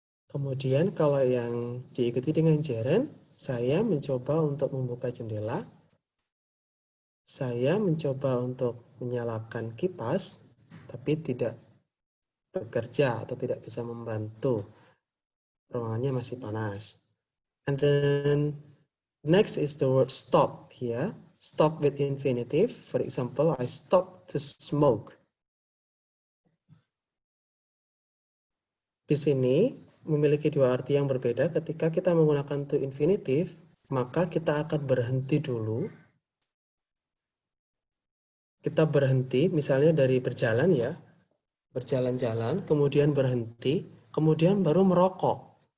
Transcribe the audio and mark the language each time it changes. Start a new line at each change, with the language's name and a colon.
Indonesian: Kemudian kalau yang diikuti dengan gerund, saya mencoba untuk membuka jendela. Saya mencoba untuk menyalakan kipas, tapi tidak bekerja atau tidak bisa membantu. Ruangannya masih panas.
English: And then next is the word stop here. Stop with infinitive. For example, I stopped to smoke.
Indonesian: Di sini memiliki dua arti yang berbeda. Ketika kita menggunakan to infinitive, maka kita akan berhenti dulu. Kita berhenti, misalnya dari berjalan ya, berjalan-jalan, kemudian berhenti, kemudian baru merokok.